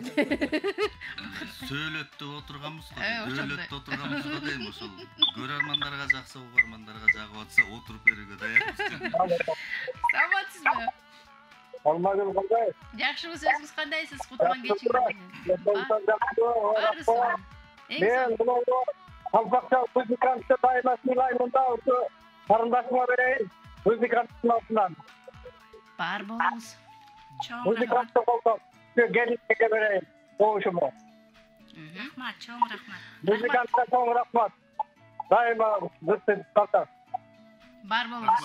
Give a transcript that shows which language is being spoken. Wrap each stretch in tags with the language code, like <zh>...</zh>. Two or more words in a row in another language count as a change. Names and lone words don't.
<ky>Сөйлөттү отурганбыз го, дөөлөттү отурганбыз го дейм, ошол көрөрмандарга жакса, угармандарга жагып атса, отуруп берүүгө даярбыз. Саламатсызбы? Алмагүл кандай? Жакшыбыз, өзүңүз кандайсыз? Кутман кечиңиз менен. Мен мынау Алпакча музыкантты дайыма сыйлаймын да, осы карындашыма берейин. Музыканттын атынан. Бар болуңуз. Музыкантты колдоп, келинге берейин. Добушума. Рахмат, чоң рахмат. Музыкантка чоң рахмат. Дайыма бүттүп калса. Бар болуңуз.</ky>